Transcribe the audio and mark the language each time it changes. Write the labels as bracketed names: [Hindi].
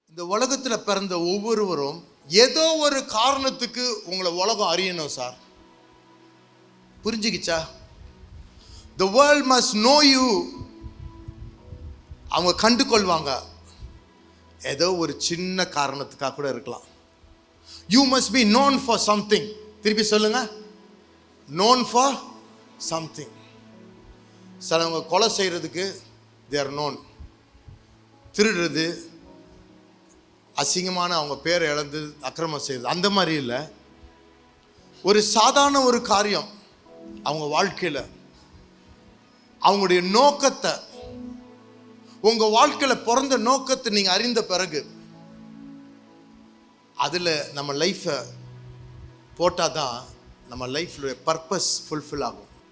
[Tamil] இந்த உலகத்தில் பிறந்த ஒவ்வொருவரும் ஏதோ ஒரு காரணத்துக்கு உங்களை உலகம் அறியணும் sir. புரிஞ்சுக்கிச்சா? [English] The world must know you. [Tamil] அவங்க கண்டு கொள்வாங்க. ஏதோ ஒரு சின்ன காரணத்துக்காக கூட இருக்கலாம். [English] You must be known for something. [Tamil] திருப்பி சொல்லுங்க, [English] known for something. [Tamil] சிலவங்க கொலை செய்கிறதுக்கு [English] they are known. [Tamil] திருடுறது, அசிங்கமான அவங்க பேரை இழந்து அக்கிரமம் செய்யுது, அந்த மாதிரி இல்லை. ஒரு சாதாரண ஒரு காரியம் அவங்க வாழ்க்கையில் அவங்களுடைய நோக்கத்தை, உங்கள் வாழ்க்கையில் பிறந்த நோக்கத்தை நீங்கள் அறிந்த பிறகு அதில் நம்ம லைஃப்பை போட்டால் தான் நம்ம லைஃப்ல பர்பஸ் ஃபுல்ஃபில் ஆகும்.